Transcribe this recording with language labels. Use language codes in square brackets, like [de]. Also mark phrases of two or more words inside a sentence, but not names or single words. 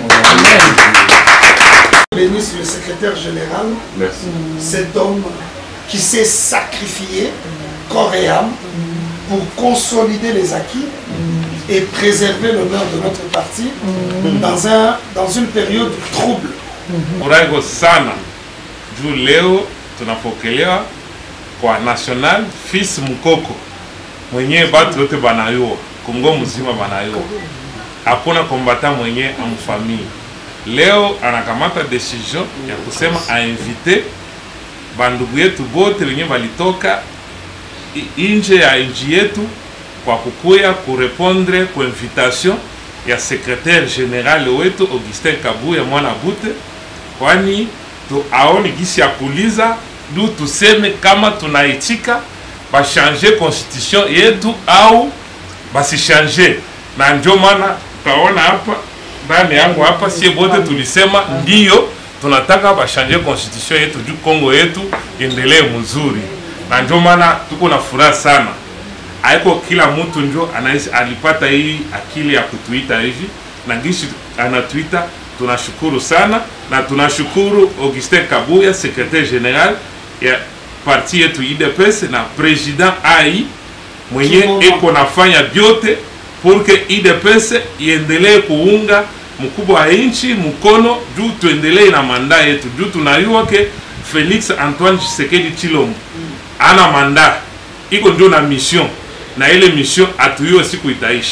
[fr] Bénisse le secrétaire général, merci. Cet homme qui s'est sacrifié corps et âme pour consolider les acquis et préserver l'honneur de notre parti dans une période trouble. [sw] Furahi sana juu leo tunapokelewa kwa National Fils Mukoko mwenye batu yote banayua, Kongo mzima banayua, hakuna kombata mwenye amfamii. Leo anakamata decision ya kusema ainvite bandugu yetu bote wenye balitoka inje ya nchi yetu kwa kukuya kurepondre kwa invitation ya [fr] secrétaire général [sw] wetu Augustin Kabouya mwana Bute, kwani aoni gisi ya kuliza du tuseme kama tunaitika bashanje constitution yetu au basishanje. Na ndio maana taona hapa ndani yangu hapa sie bote tulisema ndiyo tunataka bashanje constitution yetu juu Kongo yetu endelee mzuri. Na ndio maana tuko na furaha sana. Haiko kila mtu ndio alipata hii akili ya kutuita hivi, na gisi anatuita. Tunashukuru sana na tunashukuru Augustin Kabouya, [fr] secrétaire général [sw] ya parti yetu IDPS na président AI mwenye eko nafanya vyote porque IDPS iendelee kuunga mkubwa wa nchi mkono juu tuendelee na manda yetu, juu tunayua ke Felix Antoine Tshisekedi Tshilombo ana manda iko ndio na mission, na ile mission atuyue siku itaisha.